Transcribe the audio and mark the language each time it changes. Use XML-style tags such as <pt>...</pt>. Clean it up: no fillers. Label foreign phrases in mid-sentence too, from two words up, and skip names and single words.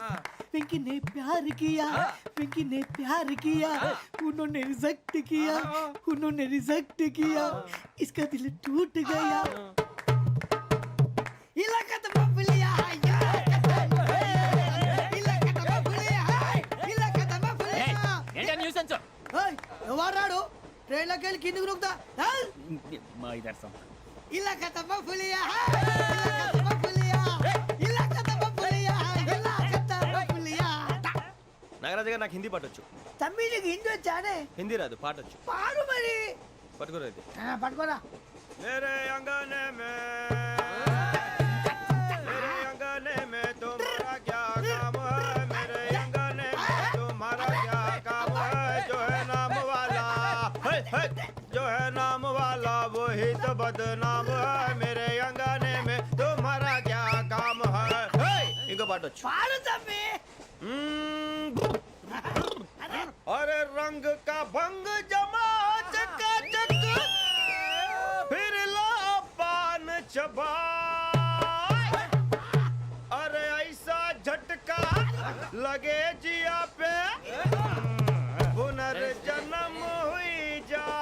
<hi>पिंकी ने प्यार किया, पिंकी ने प्यार किया, उन्होंने रिजेक्ट किया, उन्होंने रिजेक्ट किया, इसका दिल टूट गया। इलाका तो बबलिया, इलाका तो बबलिया, इलाका तो बबलिया।</hi> <te>ఏంటా న్యూసెన్స్ ओए, ఎవరు రాడు? ట్రైన్ లోకి వెళ్ళి కిందికి నొక్కుతా. మా ఇదర్సం</te> <hi>ఇలాకా तो बबलिया, इलाका तो बबलिया, इलाका तो बबलिया, इलाका तो बबलिया।</hi> <te>నాగరాజు గారు నాకు హిందీ పాటొచ్చు. తమ్మి నీకు హిందీ వచ్చానే? హిందీ రాదు పాటొచ్చు. పాడు మరి. పట్టుకోలేదు. పట్టుకోరా.</te> <hi>मेरे अंगने में मेरे अंगने में तुम्हारा क्या काम है? मेरे अंगने में तुम्हारा क्या काम है? जो है नाम वाला है, जो है नाम वाला वही तो बदनाम है। मेरे अंगने में तुम्हारा क्या काम है? इनको बाटो</hi> <te>పాడు తమ్మి.</te> <hi>अरे रंग का भंग जमा चकाचक फिर ला पान चबा। अरे ऐसा झटका लगे जिया पे पुनर्जन्म हुई जा।</hi>